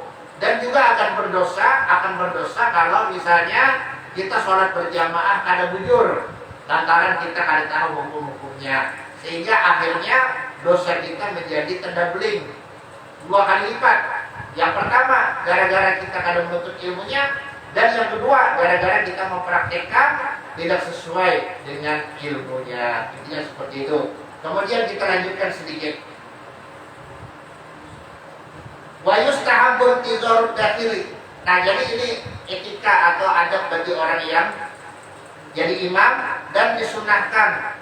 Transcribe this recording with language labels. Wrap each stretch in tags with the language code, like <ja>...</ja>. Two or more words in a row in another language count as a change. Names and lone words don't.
<id>Dan juga akan berdosa kalau misalnya kita sholat berjamaah</id> <bjn>kada bujur,</bjn> <id>lantaran kita kada tahu hukum-hukumnya, sehingga akhirnya dosa kita menjadi terdabeling 2 kali lipat. Yang pertama gara-gara kita kada menuntut ilmunya, dan yang kedua gara-gara kita mempraktekkan tidak sesuai dengan ilmunya. Intinya seperti itu. Kemudian kita lanjutkan sedikit.</id> <ar>Wa yustahabbu intizarud dakhili.</ar> <id>Nah, jadi ini etika atau adab bagi orang yang jadi imam dan disunahkan.</id>